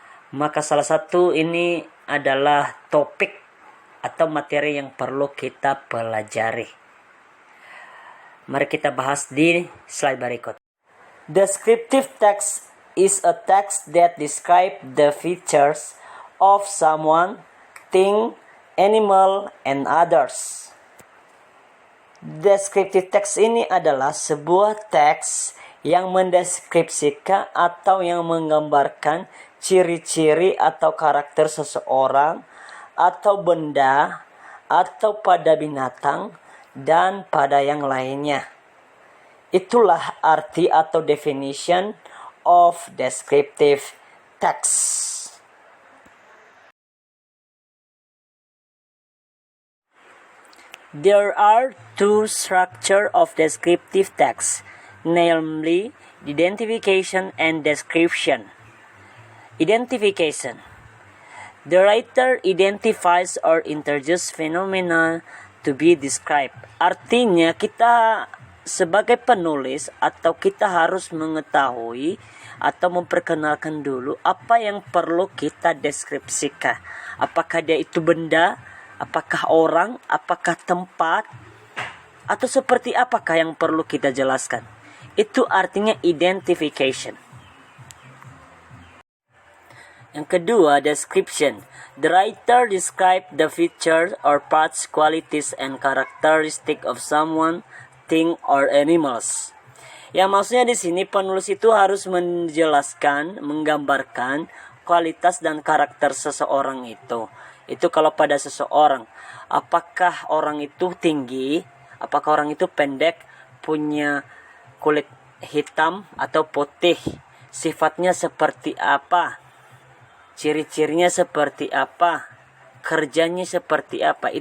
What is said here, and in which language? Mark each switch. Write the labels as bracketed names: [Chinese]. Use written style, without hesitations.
[Indonesian] Maka salah satu ini adalah topik atau materi yang perlu kita pelajari. Mari kita bahas di slide berikut. [English] Descriptive text is a text that describes the features of someone, thing, animal, and others. [Indonesian] Descriptive text ini adalah sebuah teks yang mendeskripsikan atau yang menggambarkan ciri-ciri atau karakter seseorang atau benda atau pada binatang dan pada yang lainnya. Itulah arti atau [English] definition of descriptive text. There are two structures of descriptive text, namely identification and description. Identification. The writer identifies or introduces phenomena to be described. [Indonesian] Artinya kita sebagai penulis atau kita harus mengetahui atau memperkenalkan dulu apa yang perlu kita deskripsikan. Apakah dia itu benda, apakah orang, apakah tempat, atau seperti apakah yang perlu kita jelaskan. Itu artinya identification. Yang kedua, description. [English] The writer describes the features or parts, qualities, and characteristics of someone, thing, or animals. [Indonesian] Yang maksudnya di sini penulis itu harus menjelaskan, menggambarkan kualitas dan karakter seseorang itu. Itu kalau pada seseorang, apakah orang itu tinggi, apakah orang itu pendek, punya kulit hitam atau putih, sifatnya seperti apa, ciri-cirinya seperti apa, kerjanya seperti apa.